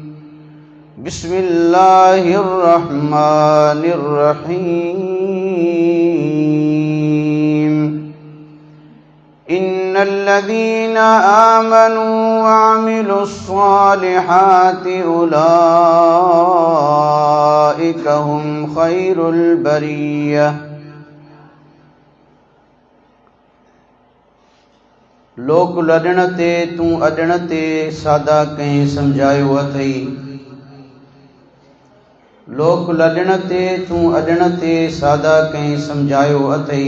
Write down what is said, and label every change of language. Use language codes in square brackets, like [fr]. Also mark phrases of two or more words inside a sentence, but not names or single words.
[ar] بسم الله الرحمن الرحيم. إن الذين آمنوا وعملوا الصالحات أولئك هم خير البرية. [sd] लोक लॾण ते तूं अॾण ते सादा कंहिं सम्झायो अथई। लोक लॾण ते तूं अॾण ते सादा कंहिं सम्झायो अथई।